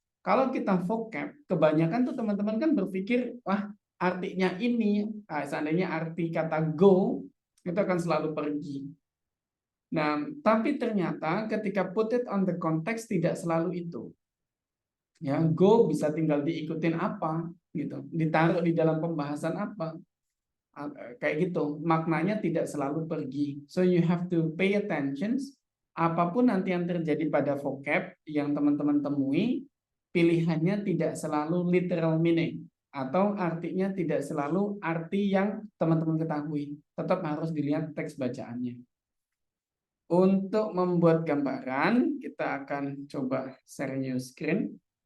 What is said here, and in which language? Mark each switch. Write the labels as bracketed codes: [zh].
[id] Kalau kita vocab, kebanyakan tuh teman-teman kan berpikir, wah, artinya ini, seandainya arti kata go, itu akan selalu pergi. Nah, tapi ternyata ketika [en] put it on the context [id] tidak selalu itu. Ya, go bisa tinggal diikutin apa gitu, ditaruh di dalam pembahasan apa. Kayak gitu. Maknanya tidak selalu pergi. [en] So you have to pay attention. [id] Apapun nanti yang terjadi pada vocab yang teman-teman temui, pilihannya tidak selalu literal meaning atau artinya tidak selalu arti yang teman-teman ketahui. Tetap harus dilihat teks bacaannya. Untuk membuat gambaran, kita akan coba [en] share new screen.